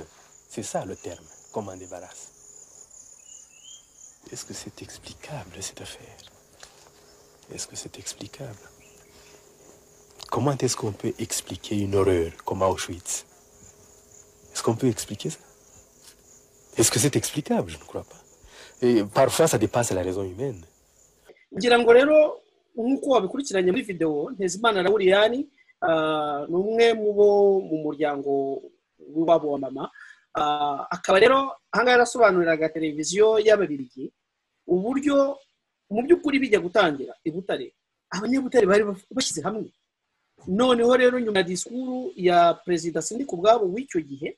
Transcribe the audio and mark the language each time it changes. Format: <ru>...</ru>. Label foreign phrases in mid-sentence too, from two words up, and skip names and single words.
<fr>C'est ça le terme, qu'on m'en débarrasse. Est-ce que c'est explicable cette affaire? Est-ce que c'est explicable? comment est-ce qu'on peut expliquer une horreur comme Auschwitz? Est-ce qu'on peut expliquer ça? Est-ce que c'est explicable? Je ne crois pas. Et parfois, ça dépasse la raison humaine.</fr> <rw>ngira ngo rero nk'uko wabikurikiranye muri video Ntezimana Lauriyani ni umwe mu muryango w'iwabo wa mama akaba rero ahangaha arasobanuriraga televiziyo y'Ababiligi uburyo mu by'ukuri bijya gutangira i Butare abanyabutare bari bashyize hamwe noneho rero nyuma ya disikuru ya perezida Sindikubwabo w'icyo gihe</rw>